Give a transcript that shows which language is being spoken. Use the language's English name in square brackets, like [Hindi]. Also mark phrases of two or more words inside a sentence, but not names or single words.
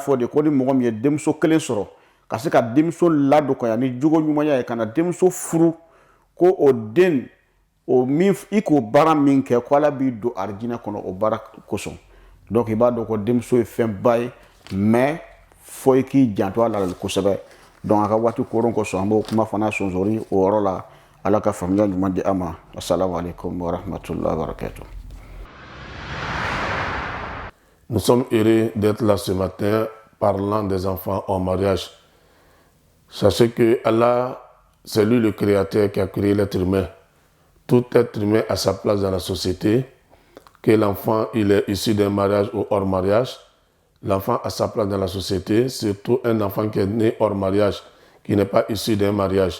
[Bambara] fɔ de ko ni mɔgɔ min ye denmuso kelen sɔrɔ ka se ka denmuso ladɔkɔya ni jogo ɲumanya ye ka na denmuso furu ko o den o min i k'o baara min kɛ ko ala b'i don arijinɛ kɔnɔ o baara kosɔn donc i b'a dɔn ko denmuso ye fɛnba ye mais fo i k'i janto a la kosɛbɛ donc a ka waati koron kosɔn an b'o kuma fana sɔnsɔri o yɔrɔ la ala ka faamuya ɲuman di an ma [Arabic] السلام عليكم ورحمة الله وبركاته. [French] Nous sommes heureux d'être là ce matin parlant des enfants en mariage. Sachez que Allah, c'est lui le créateur qui a créé l'être humain. Tout être humain a sa place dans la société. Que l'enfant il est issu d'un mariage ou hors mariage, l'enfant a sa place dans la société, surtout un enfant qui est né hors mariage, qui n'est pas issu d'un mariage.